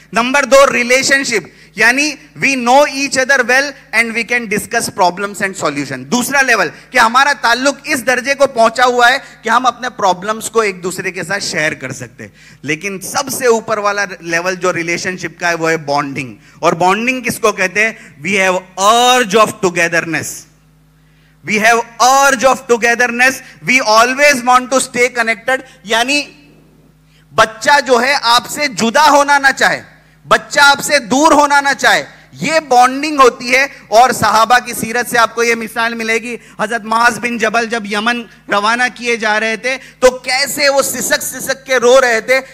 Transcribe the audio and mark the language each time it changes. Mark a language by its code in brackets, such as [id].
[en] Number 2 relationship, یعنی we know each other well and we can discuss problems and solution. [ur] دوسرا level کہ ہمارا تعلق اس درجے کو پہنچا ہوا ہے کہ ہم اپنے پرابلمس کو ایک دوسرے کے ساتھ شیئر کر سکتے ہیں. لیکن سب سے اوپر والا لیول جو ریلیشن شپ کا ہے وہ ہے بانڈنگ. اور بانڈنگ کس کو کہتے ہیں؟ [en] We have urge of togetherness. We have urge of togetherness. We always want to stay connected. [ur] یعنی بچہ جو ہے آپ سے جدا ہونا نہ چاہے, بچہ آپ سے دور ہونا نہ چاہے. یہ بانڈنگ ہوتی ہے. اور صحابہ کی سیرت سے آپ کو یہ مثال ملے گی. حضرت معاذ بن جبل جب یمن روانہ کیے جا رہے تھے تو کیسے وہ سسک کے رو رہے تھے.